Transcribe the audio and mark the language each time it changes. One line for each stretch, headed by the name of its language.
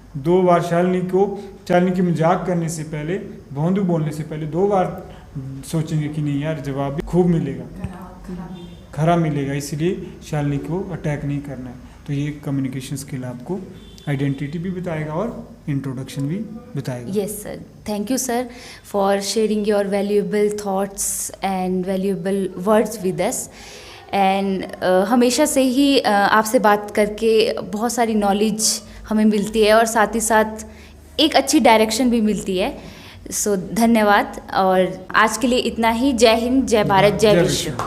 Hindi: 2 बार शालिनी की मजाक करने से पहले, भोंदू बोलने से पहले 2 बार सोचेंगे कि नहीं यार जवाब भी खूब मिलेगा, खरा मिलेगा, इसलिए शालिनी को अटैक नहीं करना है। तो ये कम्युनिकेशन स्किल आपको आइडेंटिटी भी बताएगा और इंट्रोडक्शन भी बताएगा।
English: Yes sir, thank you sir for sharing your valuable thoughts and valuable words with us.
Hindi: And हमेशा से ही आपसे बात करके बहुत सारी नॉलेज हमें मिलती है और साथ ही साथ एक अच्छी डायरेक्शन भी मिलती है। सो धन्यवाद। और आज के लिए इतना ही। जय हिंद, जय भारत, जय विश्व।